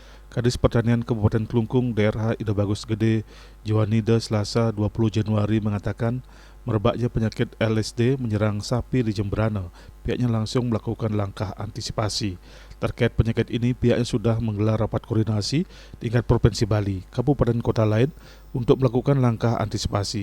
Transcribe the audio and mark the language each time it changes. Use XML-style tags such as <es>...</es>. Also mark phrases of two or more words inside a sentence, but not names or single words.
<id>Kadis Pertanian Kabupaten Klungkung Daerah Ida Bagus Gede Jawanida Selasa 20 Januari mengatakan merebaknya penyakit LSD menyerang sapi di Jemberana. Pihaknya langsung melakukan langkah antisipasi. Terkait penyakit ini, pihaknya sudah menggelar rapat koordinasi tingkat Provinsi Bali, kabupaten kota lain untuk melakukan langkah antisipasi.</id>